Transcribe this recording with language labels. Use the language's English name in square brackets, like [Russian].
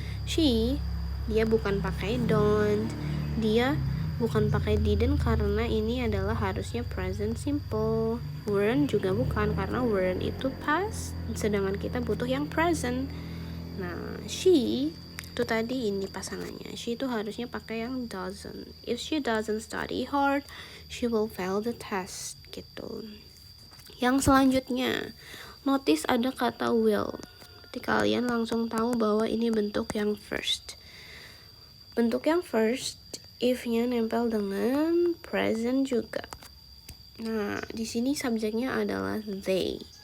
[Indonesian] She, dia bukan pakai don't, dia bukan pakai didn't karena ini adalah harusnya present simple. Weren't juga bukan, karena weren't itu past, sedangkan kita butuh yang present. Nah, she itu tadi ini pasangannya. She itu harusnya pakai yang doesn't. [English] If she doesn't study hard, she will fail the test gitu. [Indonesian] Yang selanjutnya, notice ada kata will. Berarti kalian langsung tahu bahwa ini bentuk yang first. Bentuk yang first, if-nya nempel dengan present juga. Nah, di sini subjeknya adalah they.